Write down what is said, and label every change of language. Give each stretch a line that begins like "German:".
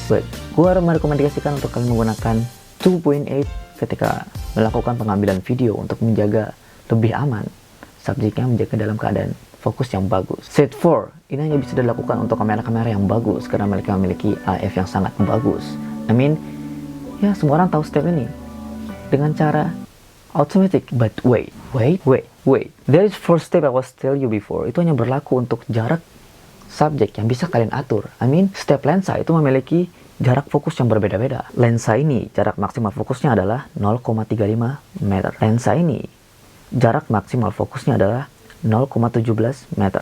Indonesian: But gua merekomendasikan untuk kalian menggunakan 2.8 ketika melakukan pengambilan video untuk menjaga lebih aman, subjeknya menjaga dalam keadaan fokus yang bagus. Step 4, ini hanya bisa dilakukan untuk kamera-kamera yang bagus karena mereka memiliki AF yang sangat bagus. Ya, semua orang tahu step ini dengan cara automatic.
English: But wait. There is 4 step I was tell you before.
Indonesian: Itu hanya berlaku untuk jarak subjek yang bisa kalian atur. Step lensa itu memiliki jarak fokus yang berbeda-beda. Lensa ini jarak maksimal fokusnya adalah 0,35 meter. Lensa ini jarak maksimal fokusnya adalah 0,17 meter.